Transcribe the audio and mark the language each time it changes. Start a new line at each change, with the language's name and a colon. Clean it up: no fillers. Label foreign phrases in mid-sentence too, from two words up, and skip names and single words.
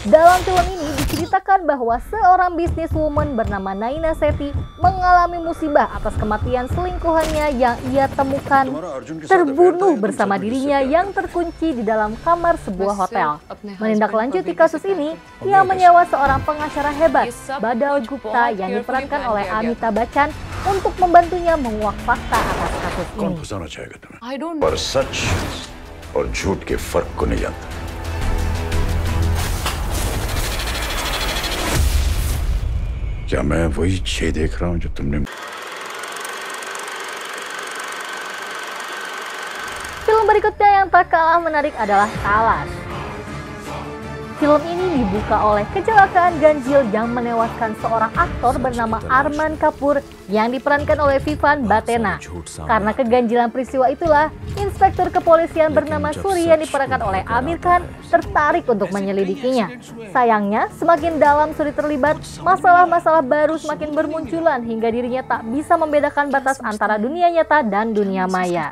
Indonesian: Dalam film ini diceritakan bahwa seorang businesswoman bernama Naina Sethi mengalami musibah atas kematian selingkuhannya yang ia temukan terbunuh bersama dirinya yang terkunci di dalam kamar sebuah hotel. Menindaklanjuti kasus ini, ia menyewa seorang pengacara hebat, Badal Gupta, yang diperankan oleh Amitabh Bachchan untuk membantunya menguak fakta atas kasus ini.
Hindi: पर सच और झूठ के फर्क को नहीं जानता। क्या मैं वही छे देख रहा हूं जो तुमने?
Indonesian: Film berikutnya yang tak kalah menarik adalah Talas. Film ini dibuka oleh kecelakaan ganjil yang menewaskan seorang aktor bernama Arman Kapoor yang diperankan oleh Vivan Batena. Karena keganjilan peristiwa itulah, inspektur kepolisian bernama Suri yang diperankan oleh Amir Khan tertarik untuk menyelidikinya. Sayangnya, semakin dalam Suri terlibat, masalah-masalah baru semakin bermunculan hingga dirinya tak bisa membedakan batas antara dunia nyata dan dunia maya.